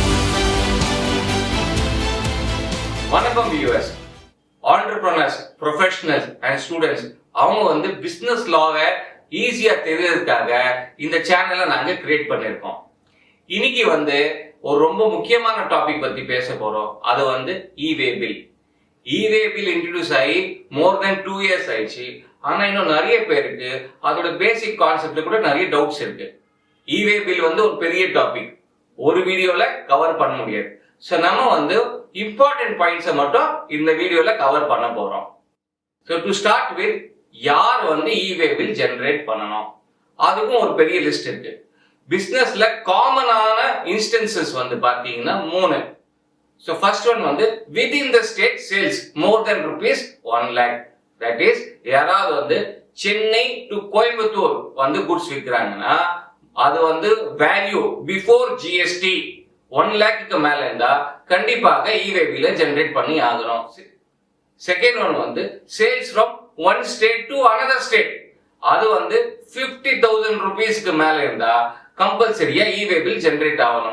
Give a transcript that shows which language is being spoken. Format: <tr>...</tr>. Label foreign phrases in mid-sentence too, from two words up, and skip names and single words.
<ta>வணக்கம் வியூவர்ஸ்.</ta> <en>entrepreneurs, professionals and students</en> <ta>அவங்க வந்து</ta> <en>business law</en> <ta>ஈஸியா தெரியறதுக்காக இந்த சேனலை நாங்க கிரியேட் பண்ணிருக்கோம். இன்னைக்கு வந்து ஒரு ரொம்ப முக்கியமான டாபிக் பத்தி பேச போறோம். அது வந்து</ta> <en>E-way bill. E-way bill</en> <ta>இன்ட்ரோடியூஸ் ஆகி</ta> <en>more than 2 years</en> <ta>ஆயிடுச்சு. ஆனா இன்னும் நிறைய பேருக்கு அதோட</ta> <en>basic concept</en> <ta>கூட நிறைய டவுட்ஸ் இருக்கு.</ta> <en>E-way bill</en> <ta>வந்து ஒரு பெரிய டாபிக், ஒரு வீடியோல கவர் பண்ண முடியாது. சோ நம்ம வந்து</ta> <en>important points</en> <ta>மட்டும் இந்த வீடியோல கவர் பண்ண போறோம்.</ta> <en>so to start with,</en> <ta>யார் வந்து</ta> <en>E-way bill</en> <ta>ஜெனரேட் பண்ணணும், அதுக்கும் ஒரு பெரிய லிஸ்ட் இருக்கு. பிசினஸ்ல</ta> <en>common instances</en> <ta>வந்து பாத்தீங்கன்னா 3.</ta> <en>so first one வந்து within the state sales more than ₹1 lakh. that is,</en> <ta>யாராவது வந்து சென்னை டு கோயம்புத்தூர் வந்து குட்ஸ் விற்கிறாங்கன்னா அது வந்து</ta> <en>value before GST</en> <ta>1 lakhக்கு மேல இருந்தா கண்டிப்பாக</ta> <en>E-way bill</en> <ta>ஜெனரேட் பண்ணி ஆகணும். செகண்ட் ஒன் வந்து</ta> <en>sales from one state to another state,</en> <ta>அது வந்து 50,000 rupeesக்கு மேல இருந்தா கம்பல்சரியா</ta> <en>E-way bill</en> <ta>ஜெனரேட் ஆகணும்.</ta>